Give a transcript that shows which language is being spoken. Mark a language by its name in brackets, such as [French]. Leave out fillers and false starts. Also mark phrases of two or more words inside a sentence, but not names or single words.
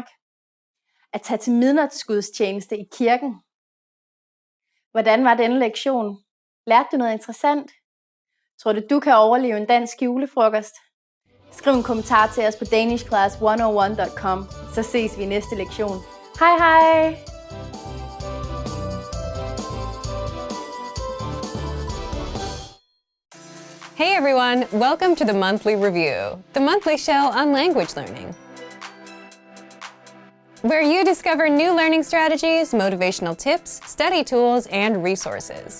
[Danish] At tage til midnatsgudstjeneste i kirken. Hvordan var denne lektion? Lærte du noget interessant? Tror du kan overleve en dansk julefrokost? Skriv en kommentar til os på danishclass101.com, så ses vi i næste lektion. Hej hej! [English] Hey everyone, welcome to the monthly review, the monthly show on language learning, where you discover new learning strategies, motivational tips, study tools, and resources.